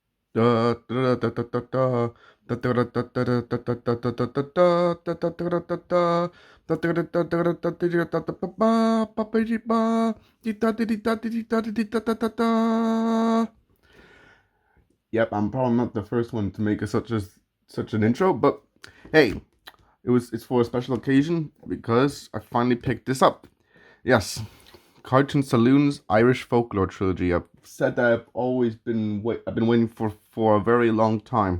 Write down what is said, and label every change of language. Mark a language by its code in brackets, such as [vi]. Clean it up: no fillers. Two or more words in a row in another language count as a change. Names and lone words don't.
[en] Da, da, da, da, da, da. Da, da, da, da, da, da, da, da, da, da, da, da, da, da, da, da, da, da. Da, da, da, da, da, da, da, da, da, da, ba, ba, ba, ba, di, ba. Di, da, di, di, da, di, di, da, di, di, da, da, da, da. Yep, I'm probably not the first one to make such an intro, but hey, it's for a special occasion because I finally picked this up. Yes, Cartoon Saloon's Irish Folklore Trilogy. I've said that I've been waiting for a very long time.